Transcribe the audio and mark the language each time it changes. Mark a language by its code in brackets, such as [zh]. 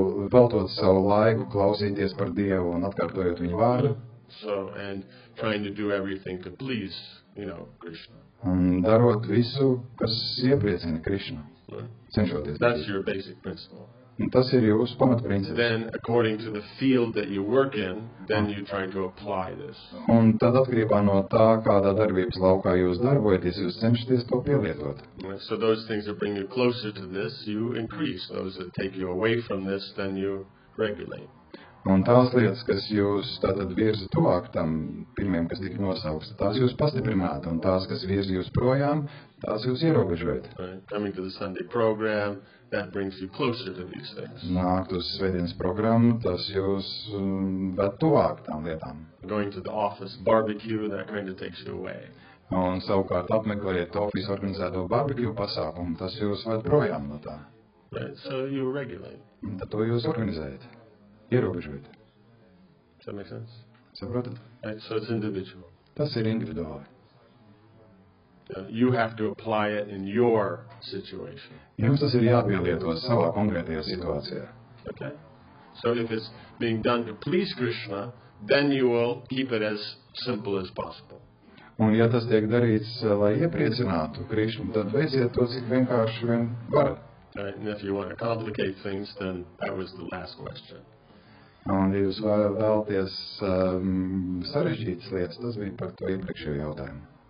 [lv] veltot savu laiku, klausīties par Dievu un atkārtojot viņu vārdu. [en] So, and trying to do everything to please, Krishna. [lv] Un darot visu, kas iepriecina Krišnu. [en] Right? [lv] Cenšoties. [en] That's your basic principle. [lv] Un tas ir jūsu pamatprincips. [en] Then, according to the field that you work in, then you're trying to apply this. [lv] Un tad atkarībā no tā, kādā darbības laukā jūs darbojaties, jūs cenšaties to pielietot. [en] So those things that bring you closer to this, you increase. Those that take you away from this, then you regulate. [lv] Un tās lietas, kas jūs tātad virza tuvāk tam pirmiem, kas tika nosaukts, tās jūs pastiprināt, un tās, kas virza jūs projām, tās jūs ierobežojat. [en] Right. Coming to the Sunday program, that brings you closer to these things. [lv] Nākt uz svētdienas programmu, tas jūs ved tuvāk tām lietām. [en] Going to the office barbecue, that kind of takes you away. [lv] Un savukārt apmeklējot office organizēto barbecue pasākumu, tas jūs ved projām no tā. [en] Right. So you regulate. [lv] Un tad to jūs organizējat. Ierobežot. [en] Does that make sense? [lv] Saprotat? [en] Right, so it's individual. [lv] Tas ir individuāli. [en] You have to apply it in your situation. [lv] Jums tas ir jāpielieto savā konkrētajā situācijā. [en] Okay? So if it's being done to please Krishna, then you will keep it as simple as possible. [lv] Un ja tas tiek darīts, lai iepriecinātu Krišnu, tad veiciet to, cik vienkārši vien varat. [en] Right, and if you want to complicate things, then that was the last question. [lv] Un, ja jūs vēlaties sarežģītas lietas, tas bija par to iepriekšējo jautājumu.